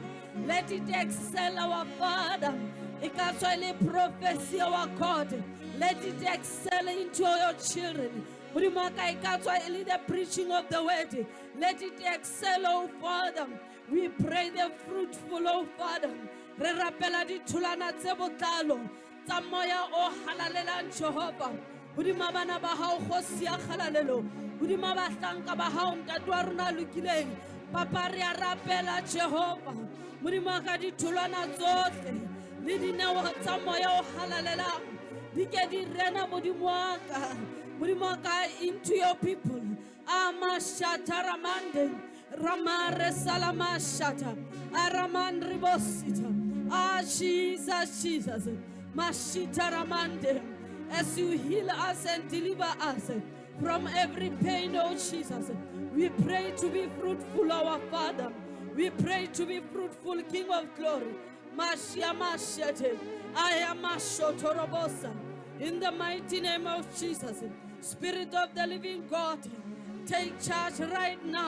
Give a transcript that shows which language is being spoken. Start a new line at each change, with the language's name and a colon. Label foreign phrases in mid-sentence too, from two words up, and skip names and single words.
English: Let it excel our Father. Prophecy our God. Let it excel into your children. The preaching of the word. Let it excel, oh Father. We pray the fruitful, oh Father.
Southern Sotho: Re rapela ditholwana tse botlalo tsa moya o halalelang Jehova. Hodima bana ba hao kgosi ya kgalalelo. Hodima bahlanka ba hao ntate wa rona lokileng. Papa re a rapela Jehova. Modimo ka ditholwana tsohle le dineo tsa moya o halalelang. Di ke di rena modimo ka
English: into your people. Amashata ramande. Ramare salamashata. Araman ribosita. Ah, Jesus, Jesus. Mashita ramande. As you heal us and deliver us from every pain, oh Jesus. We pray to be fruitful, our Father. We pray to be fruitful, King of glory. Mashia mashete. I am Mashotorobosa. In the mighty name of Jesus. Spirit of the living God, take charge right now.